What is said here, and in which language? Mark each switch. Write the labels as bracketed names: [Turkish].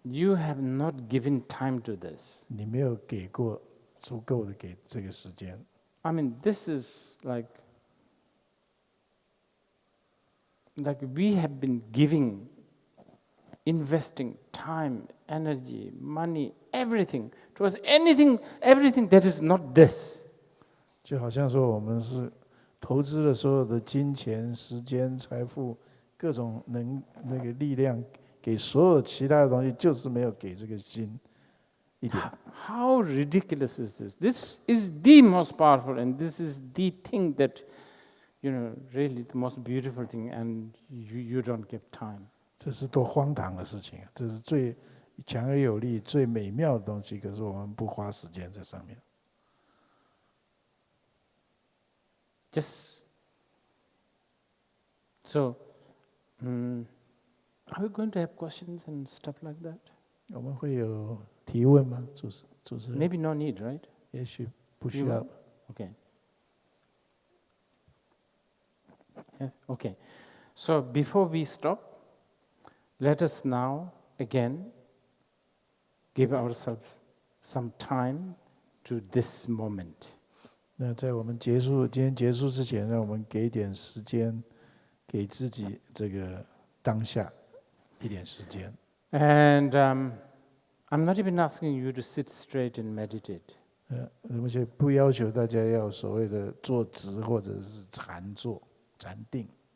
[English] You have not given time to this. [Chinese] 你没有给过足够的给这个时间。 [English] I mean, this is like we have been giving, investing time, energy, money, everything towards everything that is not this. [Chinese] 就好像说，我们是投资了所有的金钱、时间、财富。各种那个力量给所有其他的东西，就是没有给这个心一点。 [English] How ridiculous is this? This is the most powerful, and this is the thing that, really the most beautiful thing, and you don't give time. [Chinese] 这是多荒唐的事情啊！这是最强而有力、最美妙的东西，可是我们不花时间在上面。 [English] Just so. Are we going to have questions and stuff like that? [Chinese] 我们会有提问吗？主持人 [English] Maybe no need, right? [Chinese] 也许不需要。 [English] Okay. Yeah, okay. So before we stop, let us now again give ourselves some time to this moment. [Chinese] 那在我们今天结束之前，让我们给点时间。给自己这个当下一点时间。 [English] And I'm not even asking you to sit straight and meditate. [Chinese] 而且不要求大家要所谓的坐直或者是禅坐、禅定。